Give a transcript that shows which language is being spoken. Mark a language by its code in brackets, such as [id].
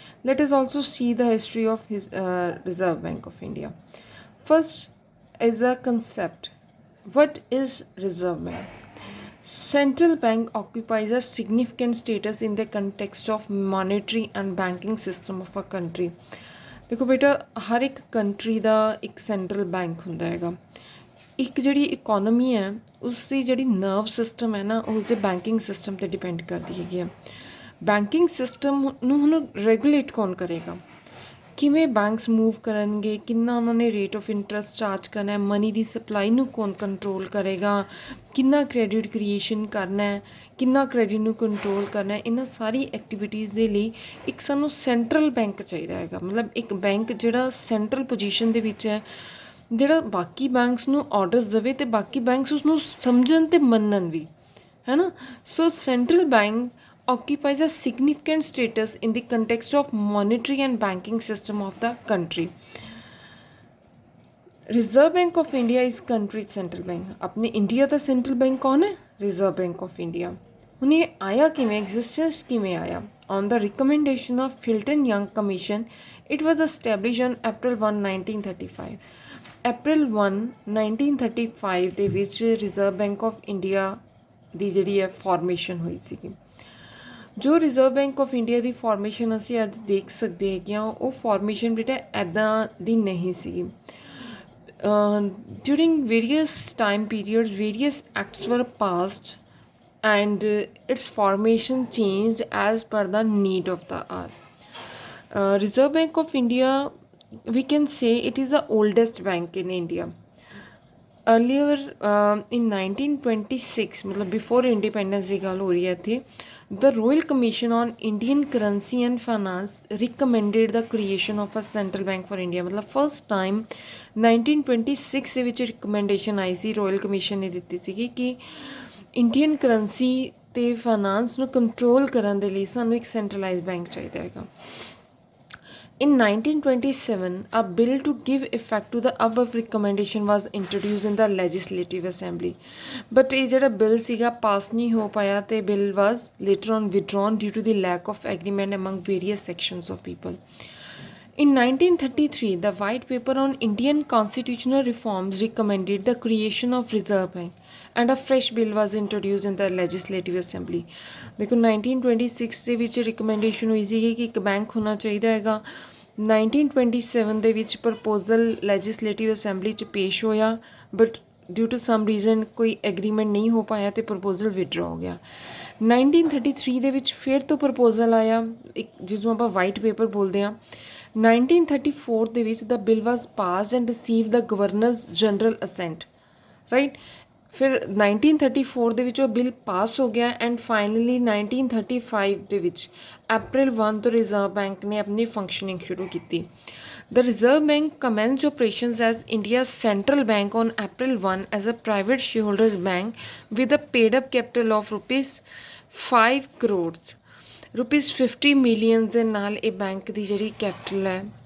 [en] Let us also see the history of his Reserve Bank of India. First is the concept. What is Reserve Bank? Central bank occupies a significant status in the context of monetary and banking system of a country. [pa] ਦੇਖੋ ਬੇਟਾ ਹਰ ਇੱਕ country ਦਾ ਇੱਕ central bank ਹੁੰਦਾ ਹੈਗਾ। ਇੱਕ ਜਿਹੜੀ economy ਹੈ ਉਸ ਦੀ ਜਿਹੜੀ ਨਰਵ ਸਿਸਟਮ ਹੈ ਨਾ ਉਸ ਦੇ ਬੈਂਕਿੰਗ ਸਿਸਟਮ 'ਤੇ ਡਿਪੈਂਡ ਕਰਦੀ ਹੈਗੀ ਹੈ। ਬੈਂਕਿੰਗ ਸਿਸਟਮ ਨੂੰ ਹੁਣ ਰੈਗੂਲੇਟ ਕੌਣ ਕਰੇਗਾ, ਕਿਵੇਂ ਬੈਂਕਸ ਮੂਵ ਕਰਨਗੇ, ਕਿੰਨਾ ਉਹਨਾਂ ਨੇ ਰੇਟ ਆਫ ਇੰਟਰਸਟ ਚਾਰਜ ਕਰਨਾ ਹੈ, ਮਨੀ ਦੀ ਸਪਲਾਈ ਨੂੰ ਕੌਣ ਕੰਟਰੋਲ ਕਰੇਗਾ, ਕਿੰਨਾ ਕ੍ਰੈਡਿਟ ਕ੍ਰੀਏਸ਼ਨ ਕਰਨਾ ਹੈ, ਕਿੰਨਾ ਕ੍ਰੈਡਿਟ ਨੂੰ ਕੰਟਰੋਲ ਕਰਨਾ ਹੈ, ਇਹਨਾਂ ਸਾਰੀ ਐਕਟੀਵਿਟੀਜ਼ ਦੇ ਲਈ ਇੱਕ ਸਾਨੂੰ ਸੈਂਟਰਲ ਬੈਂਕ ਚਾਹੀਦਾ ਹੈਗਾ। ਮਤਲਬ ਇੱਕ ਬੈਂਕ ਜਿਹੜਾ ਸੈਂਟਰਲ ਪੋਜੀਸ਼ਨ ਦੇ ਵਿੱਚ ਹੈ, ਜਿਹੜਾ ਬਾਕੀ ਬੈਂਕਸ ਨੂੰ ਆਰਡਰਸ ਦੇਵੇ ਅਤੇ ਬਾਕੀ ਬੈਂਕਸ ਉਸਨੂੰ ਸਮਝਣ ਅਤੇ ਮੰਨਣ ਵੀ, ਹੈ ਨਾ। [en] So central bank occupies a significant status in the context of monetary and banking system of the country. Reserve Bank of India is country's central bank. [hi] अपने इंडिया का सेंट्रल बैंक कौन है? [en] Reserve Bank of India. [pa] ਹੁਣ ਇਹ ਆਇਆ ਕਿਵੇਂ, existence ਕਿਵੇਂ ਆਇਆ? [en] On the recommendation of Filton Young Commission, it was established on April 1, 1935. [pa] April 1, 1935 ਦੇ ਵਿੱਚ ਰਿਜ਼ਰਵ ਬੈਂਕ ਆਫ ਇੰਡੀਆ ਦੀ ਜਿਹੜੀ ਹੈ ਫਾਰਮੇਸ਼ਨ ਹੋਈ ਸੀਗੀ। ਜੋ reserve bank of India ਦੀ formation ਅਸੀਂ ਅੱਜ ਦੇਖ ਸਕਦੇ ਹੈਗੇ ਹਾਂ, ਉਹ ਫਾਰਮੇਸ਼ਨ ਬੇਟਾ ਇੱਦਾਂ ਦੀ ਨਹੀਂ ਸੀਗੀ। [en] During various time periods various acts were passed and its formation changed as per the need of the hour. Reserve Bank of India, we can say it is the oldest bank in India. Earlier in 1926, मतलब before independence [pa] ਦੀ ਗੱਲ ਹੋ ਰਹੀ ਹੈ ਇੱਥੇ, [en] the Royal Commission on Indian Currency and Finance recommended the creation of a central bank for India. [pa] मतलब first time 1926 ਦੇ ਵਿੱਚ recommendation ਆਈ ਸੀ, Royal Commission ਨੇ ਦਿੱਤੀ ਸੀਗੀ ਕਿ ਇੰਡੀਅਨ ਕਰੰਸੀ ਅਤੇ ਫਾਈਨਾਂਸ ਨੂੰ ਕੰਟਰੋਲ ਕਰਨ ਦੇ ਲਈ ਸਾਨੂੰ ਇੱਕ ਸੈਂਟਰਲਾਈਜ਼ ਬੈਂਕ ਚਾਹੀਦਾ ਹੈਗਾ। [en] In 1927, a bill to give effect to the above recommendation was introduced in the Legislative Assembly. But [pa] ਇਹ ਜਿਹੜਾ ਬਿੱਲ ਸੀਗਾ ਪਾਸ ਨਹੀਂ ਹੋ ਪਾਇਆ ਅਤੇ [en] Bill was later on withdrawn due to the lack of agreement among various sections of people. In 1933, the White Paper on Indian Constitutional Reforms recommended the creation of Reserve Bank and a fresh bill was introduced in the Legislative Assembly. [pa] ਦੇਖੋ 1926 ਦੇ ਵਿੱਚ recommendation ਹੋਈ ਸੀਗੀ ਕਿ ਇੱਕ bank ਹੋਣਾ ਚਾਹੀਦਾ ਹੈਗਾ। 1927 ਦੇ ਵਿੱਚ ਪ੍ਰਪੋਜ਼ਲ ਲੈਜਿਸਲੇਟਿਵ ਅਸੈਂਬਲੀ 'ਚ ਪੇਸ਼ ਹੋਇਆ, [en] but due to some reason [pa] ਕੋਈ ਐਗਰੀਮੈਂਟ ਨਹੀਂ ਹੋ ਪਾਇਆ ਅਤੇ ਪ੍ਰਪੋਜ਼ਲ ਵਿਡਰਾ ਹੋ ਗਿਆ। 1933 ਦੇ ਵਿੱਚ ਫਿਰ ਤੋਂ ਪ੍ਰਪੋਜ਼ਲ ਆਇਆ, ਇੱਕ ਜਿਸਨੂੰ ਆਪਾਂ ਵਾਈਟ ਪੇਪਰ ਬੋਲਦੇ ਹਾਂ। [en] 1934 ਦੇ ਵਿੱਚ ਦਾ bill was passed and receive the governors general assent, right. [pa] ਫਿਰ 1934 ਦੇ ਵਿੱਚ ਉਹ ਬਿੱਲ ਪਾਸ ਹੋ ਗਿਆ ਐਂਡ ਫਾਈਨਲੀ 1935 ਦੇ ਵਿੱਚ April 1 ਤੋਂ ਰਿਜ਼ਰਵ ਬੈਂਕ ਨੇ ਆਪਣੀ ਫੰਕਸ਼ਨਿੰਗ ਸ਼ੁਰੂ ਕੀਤੀ। [en] The Reserve Bank commenced operations as India's central bank on April 1 as a private shareholders bank with a paid-up capital of rupees 5 crores. rupees 50 million [pa] ਦੇ ਨਾਲ ਇਹ ਬੈਂਕ ਦੀ ਜਿਹੜੀ ਕੈਪੀਟਲ ਹੈ